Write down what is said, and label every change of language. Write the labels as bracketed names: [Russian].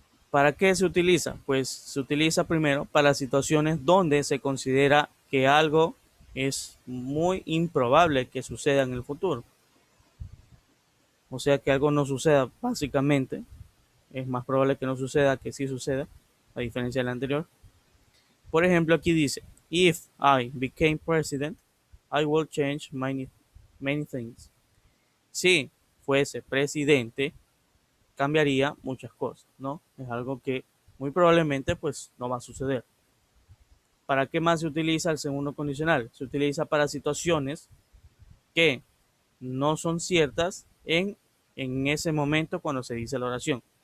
[Spanish] ¿Para qué se utiliza? Pues se utiliza primero para situaciones donde se considera que algo es muy improbable que suceda en el futuro. O sea, que algo no suceda, básicamente. Es más probable que no suceda que sí suceda, a diferencia del anterior. Por ejemplo, aquí dice, [English] if I became president, I will change many things. [Spanish] Si fuese presidente, cambiaría muchas cosas, ¿no? Es algo que muy probablemente pues no va a suceder. ¿Para qué más se utiliza el segundo condicional? Se utiliza para situaciones que no son ciertas en ese momento cuando se dice la oración.